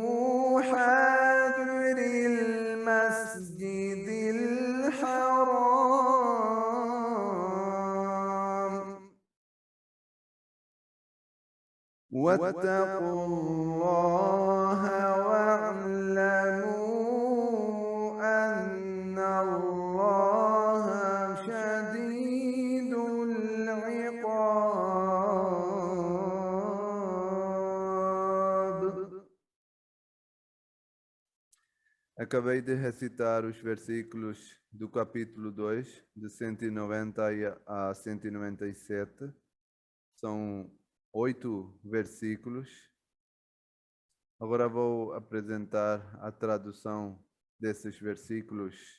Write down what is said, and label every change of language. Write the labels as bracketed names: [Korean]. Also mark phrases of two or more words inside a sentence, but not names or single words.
[Arabic] حاضر المسجد الحرام واتقوا الله واعلموا أن الله شديد العقاب. [Portuguese] Acabei de recitar os versículos do capítulo 2, de 190 a 197. São 8 versículos. Agora vou apresentar a tradução desses versículos.